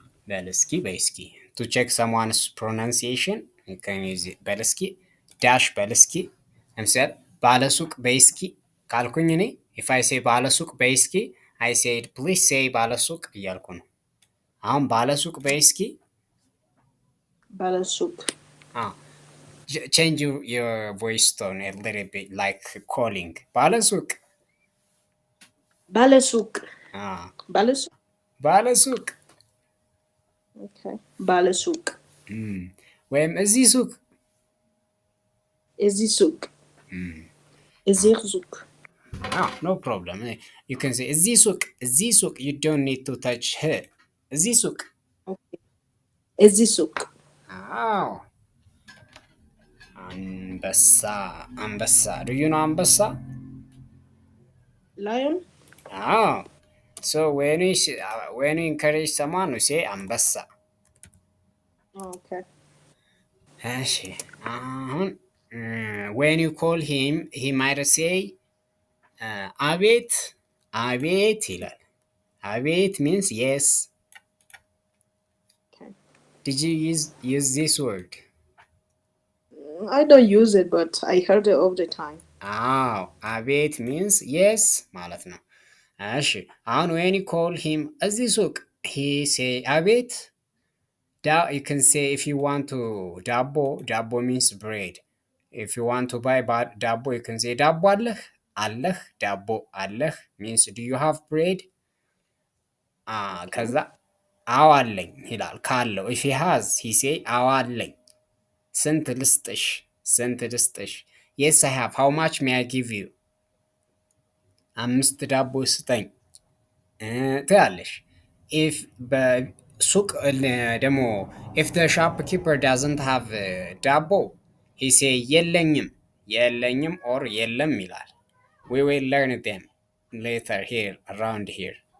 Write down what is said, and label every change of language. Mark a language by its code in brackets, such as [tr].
[am] በል እስኪ በይ እስኪ [en] ቱ ቼክ ሰምዋንስ ፕሮናንሲዬሽን [am] በል እስኪ ዳሽ በል እስኪ ለምሳሌ ባለሱቅ በይ እስኪ ካልኩኝ እኔ [en] ኢፍ አይ ሴይ [am] ባለሱቅ በይ እስኪ [en] አይ ሴድ ፕሊዝ ሴይ [am] ባለሱቅ እያልኩ ነው። አሁን ባለሱቅ በይ እስኪ ባለሱቅ [en] change your voice tone a little bit like calling ባለሱቅ [am] ባለሱቅ Ah, ባለሱቅ ባለሱቅ ኦኬ ባለሱቅ ወይም እዚህ ሱቅ እዚህ ሱቅ እዚህ ሱቅ [en] no problem. You can say [am] እዚህ ሱቅ [en] you don't need to touch her እዚህ ሱቅ [am] እዚህ ሱቅ አዎ አንበሳ አንበሳ [en] do you know [am] አንበሳ [en] lion አዎ so when you encourage someone you say አንበሳ okay [am] እሺ አሁን [en] when you call him he might say [am] አቤት አቤት ይላል [en] አቤት means yes. okay Did you use this word? I don't use it but I heard it all the time አቤት means yes [am] ማለት ነው። እሺ አሁን [en] when you call him እዚህ ሱቅ he say አቤት you can say if you want to ዳቦ means bread. If you want to buy ዳቦ you can say [am] ዳቦ አለህ ዳቦ አለህ [en] means do you have bread? [am] ከዛ አዎ አለኝ ይላል ካለው [en] if he has he say [am] አዎ አለኝ ስንት ልስጥሽ [en] yes I have how much may I give you 5 [am] ዳቦ ስጠኝ ትያለሽ [en] if [am] በሱቅ ደግሞ [en] if the shopkeeper doesn't have ዳቦ he say የለኝም or [am] የለም ይላል [en] we will learn them later here around here